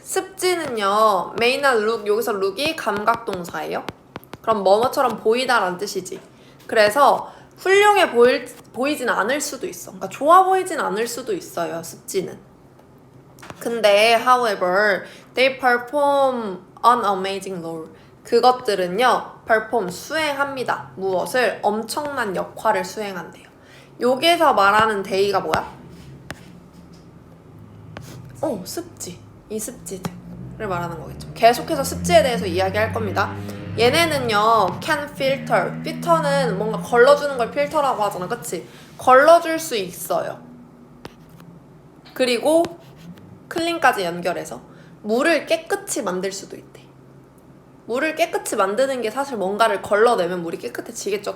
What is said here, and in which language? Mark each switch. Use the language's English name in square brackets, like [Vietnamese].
[Korean] 습지는요, [English] may not look, [Korean] 여기서 look이 감각동사예요. 그럼 뭐뭐처럼 보이다라는 뜻이지. 그래서 훌륭해 보이진 않을 수도 있어. 그러니까 좋아 보이진 않을 수도 있어요, 습지는. 근데 [English] however, they perform an amazing role. [Korean] 그것들은요, perform, 수행합니다. 무엇을? 엄청난 역할을 수행한대요. 여기에서 말하는 day가 뭐야? 습지. 이 습지들을 말하는 거겠죠. 계속해서 습지에 대해서 이야기할 겁니다. 얘네는요, [English] can filter. [Korean] filter는 뭔가 걸러주는 걸 필터라고 하잖아. 그치? 걸러줄 수 있어요. 그리고 클린까지 연결해서 물을 깨끗이 만들 수도 있대. 물을 깨끗이 만드는 게 사실 뭔가를 걸러내면 물이 깨끗해지겠죠.